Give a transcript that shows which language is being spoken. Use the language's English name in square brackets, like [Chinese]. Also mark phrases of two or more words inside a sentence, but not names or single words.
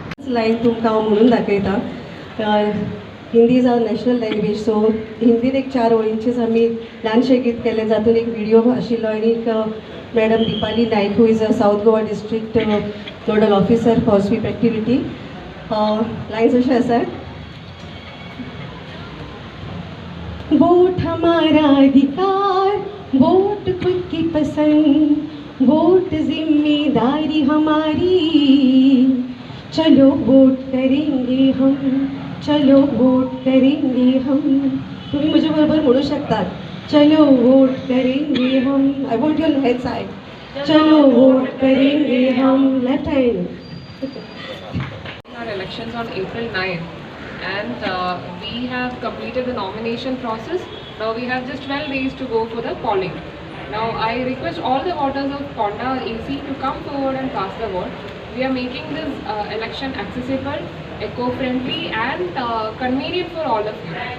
[Konkani] लायन तुमकां हांव म्हणून दाखयता. [English] Hindi is our national language, [Konkani] सो हिंदीन एक 4 ओळींचेच आमी ल्हानशें गीत केलें, जातून एक व्हिडिओ आशिल्लो आनी मॅडम दिपाली नायक [English] who is a South Goa district nodal officer for SVEEP activity. [Konkani] लायन्स अशें आसात. [Hindi] वोट हमारा अधिकार, वोट खुद की पसंद, वोट जिम्मेदारी हमारी, चलो वोट करेंगे हम, चलो वोट करेंगे हम. [Marathi] तुम्ही माझ्या बरोबर म्हणू शकतात, [Hindi] चलो वोट करेंगे हम. [English] I want your head side. [Hindi] चलो वोट करेंगे हम. [English] left hand. Our elections on April 9th, and we have completed the nomination process. Now we have just 12 days to go for the polling. Now I request all the voters of Ponda AC to come forward and cast the vote. We are making this election accessible, eco-friendly and convenient for all of you.